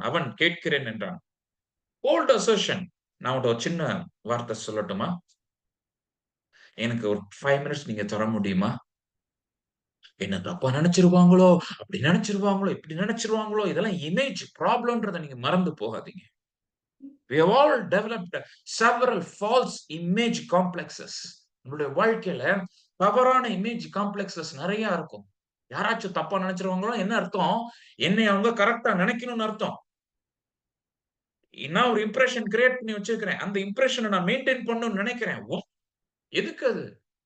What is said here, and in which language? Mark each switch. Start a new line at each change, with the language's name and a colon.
Tamil: அவன் கேட்கிறேன் என்றான்.
English: Bold assertion.
Tamil: நான் உன்ட்ட ஒரு சின்ன வார்த்தை சொல்லட்டுமா? எனக்கு ஒரு 5 மினிட்ஸ் நீங்க தர முடியுமா? என்ன தப்பா நெனச்சுருவாங்களோ, அப்படி நெனச்சுருவாங்களோ, இப்படி நெனச்சுருவாங்களோ, இதெல்லாம் இமேஜ் ப்ராப்ளம்ன்றத நீங்க மறந்து போகாதீங்க.
English: We have all developed several false image complexes.
Tamil: நம்மளுடைய வாழ்க்கையில தவறான இமேஜ் காம்ப்ளெக்ஸஸ் நெறைய இருக்கும். யாராச்சும் தப்பா நெனச்சுருவாங்களோ என்ன அர்த்தம்? என்னைய அவங்க கரெக்ட்டா நெனைக்கணும்னு அர்த்தம். நான் ஒரு இம்ப்ரஷன் கிரியேட் பண்ணி வச்சிருக்கிறேன். அந்த இம்ப்ரஷன நான் மெயின்டெயின் பண்ணணும்னு நெனைக்கிறேன். எதுக்கு அது?